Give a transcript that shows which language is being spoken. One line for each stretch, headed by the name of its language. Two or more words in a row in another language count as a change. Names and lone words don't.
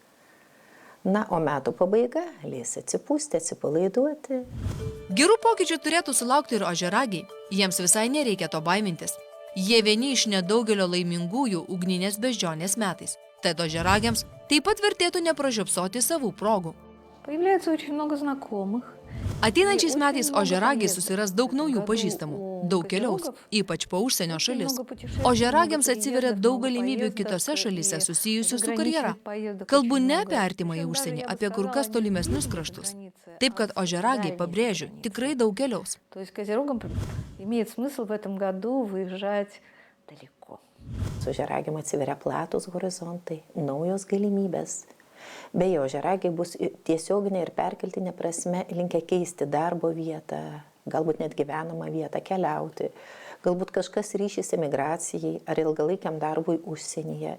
Lithuanian: Na, o metų pabaiga leis atsipūsti, atsipalaiduoti. Gerų pokyčių turėtų sulaukti ir ožiaragiai. Jiems visai nereikia to baimintis. Jie vieni iš nedaugelio laimingųjų ugninės beždžionės metais. Tad ožiaragiams taip pat vertėtų nepražiopsoti savų progų.
Russian: Появляется очень много знакомых.
Lithuanian: Ateinančiais metais ožiaragiai susiras daug naujų pažįstamų, daug keliaus, ypač po užsienio šalis. Ožiaragiams atsiveria daug galimybių kitose šalyse susijusių su karjera. Kalbu ne apie artimąjį užsienį, apie kur kas tolimesnius kraštus. Taip, kad ožiaragiai, pabrėžiu, tikrai daug keliaus.
Russian: То есть козерогам имеет смысл в этом году выезжать далеко.
Lithuanian: Su ožiaragiam atsiveria platus horizontai, naujos galimybės. Beje, ožiaragiai bus tiesioginė ir perkeltinė prasme linkę keisti darbo vietą, galbūt net gyvenamą vietą, keliauti, galbūt kažkas ryšys emigracijai ar ilgalaikiam darbui užsienyje.